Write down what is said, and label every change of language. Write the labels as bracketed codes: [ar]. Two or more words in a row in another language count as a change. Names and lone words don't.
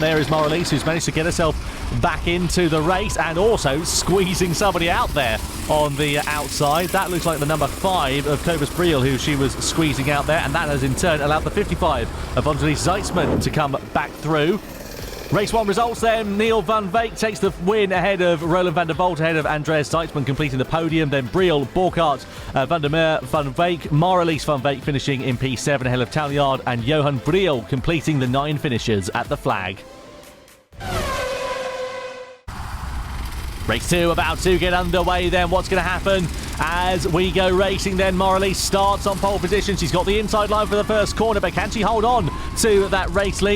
[en] There is Marilise, who's managed to get herself back into the race and also squeezing somebody out there on the outside. That looks like the number 5 of Cobus Briel, who she was squeezing out there, and that has in turn allowed the 55 of Andries Zeitzman to come back through. Race 1 results then. Neil van Wyk takes the win ahead of Roland van der Volt, ahead of Andreas Zeitzman completing the podium. Then Briel, Borkart, van der Meer, van Wyk, Marilise van Wyk finishing in P7 ahead of Talliard, and Johan Briel completing the 9 finishes at the flag. Race 2 about to get underway then. What's going to happen as we go racing then. Marilise starts on pole position. She's got the inside line for the first corner, but can she hold on to that race lead?